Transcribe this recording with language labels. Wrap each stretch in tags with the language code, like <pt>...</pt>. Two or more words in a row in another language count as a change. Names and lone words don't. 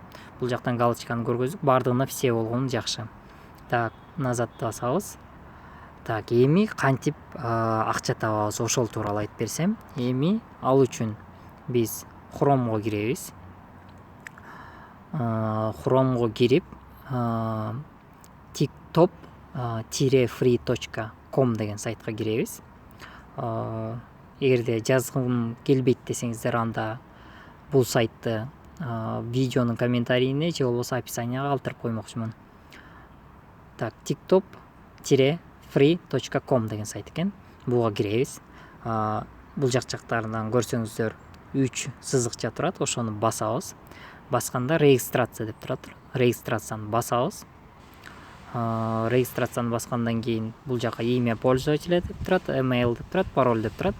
<ky>Бул жактан галочканы көргөздүк, бардыгына все болгону жакшы. Так, назад басабыз. Так, эми кантип акча табабыз, ошол тууралуу айтып берсем. Эми ал үчүн биз Chrome'го киребиз. Chrome'го кирип tiktop-free.com деген сайтка киребиз. Эгерде жазгым келбейт десеңиздер, анда бул сайтты видеонун комментарийине же болбосо описанияга калтырып коймокчумун. Так, tiktop-free.com деген сайт экен. Буга киребиз. Бул жактарынан көрсөңүздөр 3 сызыкча турат, ошону басабыз. Басканда регистрация деп турат. Регистрацияны басабыз. Регистрацияны баскандан кийин бул жака</ky> <ru>имя пользователя</ru> <ky>деп турат, email деп турат, пароль деп турат.</ky>